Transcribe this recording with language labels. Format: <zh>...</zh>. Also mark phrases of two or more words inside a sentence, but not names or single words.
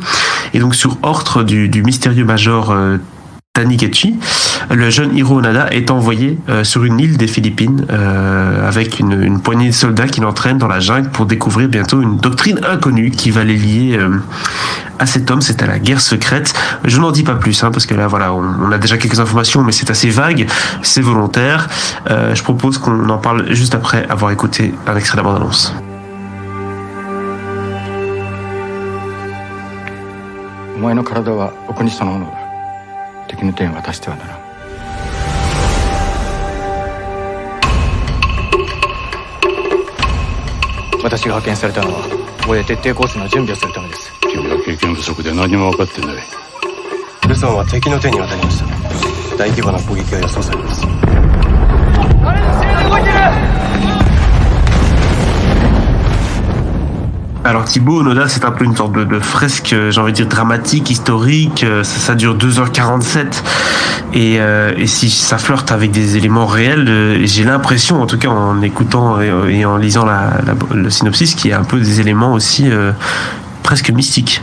<fr>Et donc sur ordre du mystérieux major Taniguchi, le jeune Hiro Onoda est envoyé sur une île des Philippines avec une poignée de soldats qui l'entraînent dans la jungle pour découvrir bientôt une doctrine inconnue qui va les lier à cet homme. C'est à la guerre secrète. Je n'en dis pas plus parce que là voilà, on a déjà quelques informations mais c'est assez vague, c'est volontaire. Je propose qu'on en parle juste après avoir écouté un extrait de la bande-annonce.</fr> <ja>お前の体はお国そのものだ。敵の手に渡してはならん。私が派遣されたのは防衛徹底コースの準備をするためです。君は経験不足で何も分かってない。ルソンは敵の手に渡りました。大規模な攻撃が予想されます。あれのせいで動いてる。</ja> <fr>Alors Thibaut, Onoda, c'est un peu une sorte de fresque, j'ai envie de dire dramatique, historique. Ça dure 2h47 et si ça flirte avec des éléments réels, j'ai l'impression, en tout cas en écoutant et en lisant le synopsis, qu'il y a un peu des éléments aussi presque mystiques.</fr>